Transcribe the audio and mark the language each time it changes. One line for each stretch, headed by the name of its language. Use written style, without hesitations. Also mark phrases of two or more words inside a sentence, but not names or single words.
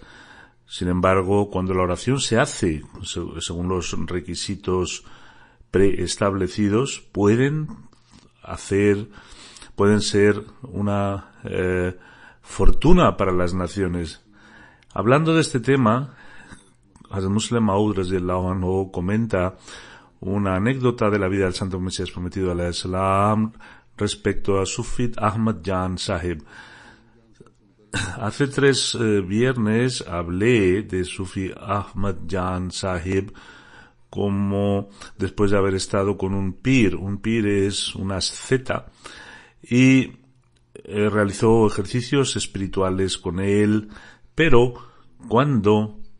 Spanish: Sin embargo, cuando la oración se hace según los requisitos preestablecidos, pueden ser una fortuna para las naciones. Hablando de este tema, Hazrat Muslim Maud
Arabic: رضي الله عنه
Spanish: comenta una anécdota de la vida del Santo Mesías Prometido
Arabic: عليه السلام
Spanish: respecto a Sufi Ahmad Jan Sahib. Hace 3 viernes hablé de Sufi Ahmad Jan Sahib como después de haber estado con un pir es una asceta, y realizó ejercicios espirituales con él, pero cuando